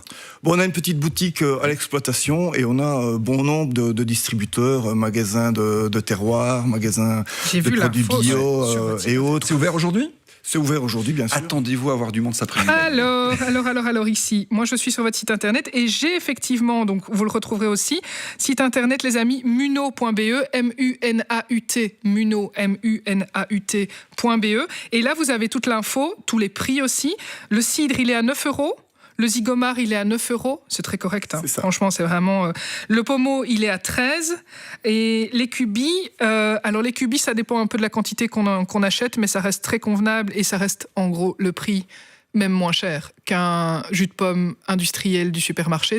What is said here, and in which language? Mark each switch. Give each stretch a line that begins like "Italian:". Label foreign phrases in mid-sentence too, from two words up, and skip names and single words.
French: Bon, on a une petite boutique à l'exploitation et on a bon nombre de distributeurs, magasins de terroirs, magasins de produits bio et autres. C'est ouvert aujourd'hui ? C'est ouvert aujourd'hui, bien sûr. Attendez-vous à avoir du monde cet après-midi. Alors ici, moi je suis sur votre site internet et j'ai effectivement, donc vous le retrouverez aussi, site internet les amis, munaut.be, M-U-N-A-U-T, Munaut, M-U-N-A-U-T.be. Et là vous avez toute l'info, tous les prix aussi. Le cidre, il est à 9 €. Le zygomar, il est à 9 €. C'est très correct. Hein. Franchement, c'est vraiment... Le pommeau, il est à 13. Et les cubis... alors, les cubis, ça dépend un peu de la quantité qu'on achète, mais ça reste très convenable et ça reste, en gros, le prix même moins cher qu'un jus de pomme industriel du supermarché.